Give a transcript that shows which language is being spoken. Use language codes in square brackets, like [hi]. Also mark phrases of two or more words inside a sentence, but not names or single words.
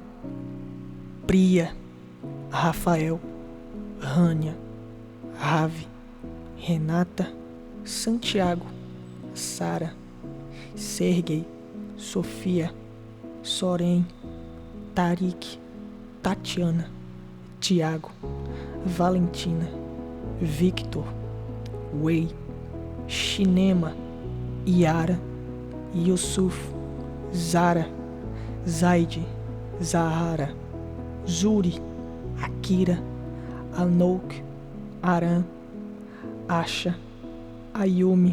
[pt] Priya, Rafael, Rania, Ravi, Renata, Santiago, Sara, Sergei, Sofia, Soren, Tarik, Tatiana, Tiago, Valentina, Victor, Wei, Shinema, Yara, Yusuf, Zara, Zaid, Zahara, Zuri, Akira, Anouk, Aran, Asha, Ayumi,